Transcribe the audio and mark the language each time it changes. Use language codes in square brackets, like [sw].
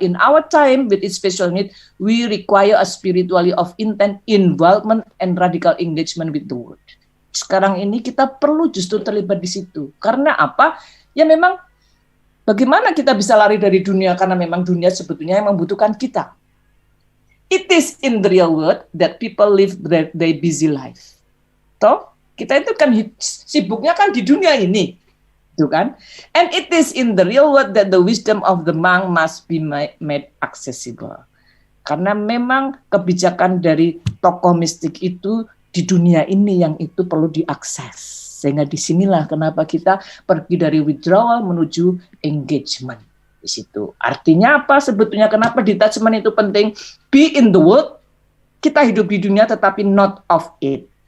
[en] In our time with its special need, we require a spiritually of intent, involvement and radical engagement with the word. [id] Sekarang ini kita perlu justru terlibat di situ. Karena apa? Ya memang bagaimana kita bisa lari dari dunia, karena memang dunia sebetulnya yang membutuhkan kita. [en] It is in the real world that people live their busy life. [id] Toh, kita itu kan sibuknya kan di dunia ini, itu kan? [en] And it is in the real world that the wisdom of the monk must be made accessible. [id] Karena memang kebijakan dari tokoh mistik itu di dunia ini yang itu perlu diakses. Sehingga disinilah kenapa kita pergi dari withdrawal menuju engagement. Di situ. Artinya apa sebetulnya, kenapa detachment itu penting? [en] Be in the world, [id] kita hidup di dunia tetapi [en] not of it.